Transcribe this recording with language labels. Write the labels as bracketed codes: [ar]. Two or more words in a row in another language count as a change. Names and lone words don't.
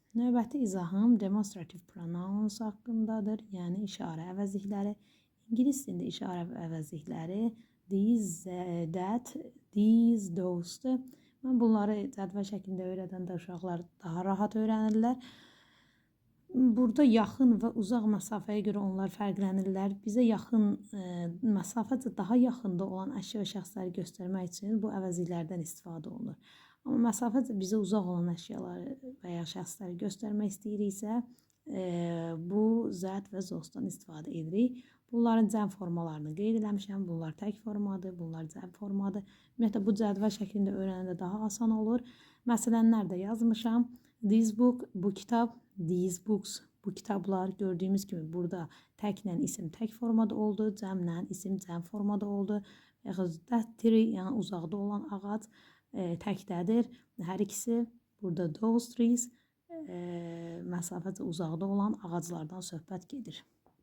[az] Növbəti izahım [en] demonstrative pronouns [az] haqqındadır, yəni işarə əvəzlikləri. İngilis dilində işarə əvəzlikləri [en] these, that, these, [az] those-dur. Mən bunları cədvəl şəklində öyrədəndə uşaqlar daha rahat öyrənirlər. Burada yaxın və uzaq məsafəyə görə onlar fərqlənirlər. Bizə yaxın məsafəcə daha yaxında olan əşya və şəxsləri göstərmək üçün bu əvəzliklərdən istifadə olunur. Amma məsafəcə bizə uzaq olan əşyaları və ya şəxsləri göstərmək istəyiriksə, bu zət və zosdan istifadə edirik. Bunların cəm formalarını qeyd eləmişəm. Bunlar tək formadır, bunlar cəm formadır. Ümumiyyətlə, bu cədvəl şəklində öyrənəndə daha asan olur. Məsələnlər də yazmışam. [en] This book, [az] bu kitab, [en] these books, [az] bu kitablar. Gördüyümüz kimi burada təklə isim tək formada oldu, cəmlə isim cəm formada oldu. Yaxud [en] that tree, [az] yəni uzaqda olan ağac təkdədir. Hər ikisi burada [en] those trees [az] məsafəcə uzaqda olan ağaclardan söhbət gedir.